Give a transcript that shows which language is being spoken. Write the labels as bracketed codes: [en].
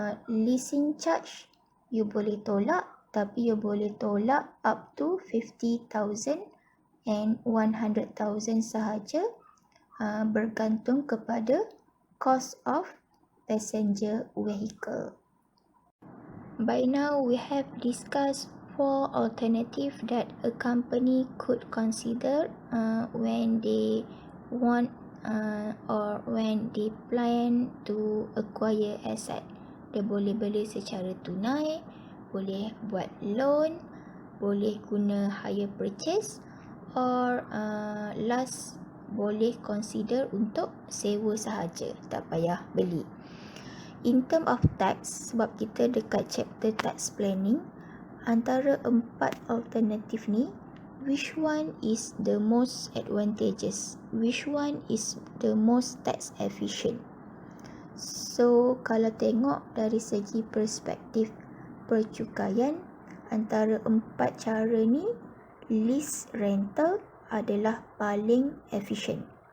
[en] Leasing charge you [ms] boleh tolak, tapi you boleh tolak [en] up to 50,000 and 100,000 [ms] sahaja, bergantung kepada [en] cost of passenger vehicle. By now we have discussed 4 alternatives that a company could consider when they want or when they plan to acquire asset. [ms] Dia boleh beli secara tunai, boleh buat loan, boleh guna hire purchase, [en] or last [ms] boleh consider untuk sewa sahaja, tak payah beli. [en] In term of tax, [ms] sebab kita dekat [en] chapter tax planning, [ms] antara 4 alternatif ni, [en] which one is the most advantageous? Which one is the most tax efficient? [ms] So kalau tengok dari segi perspektif percukaian, antara 4 cara ni, lease rental adalah paling efficient.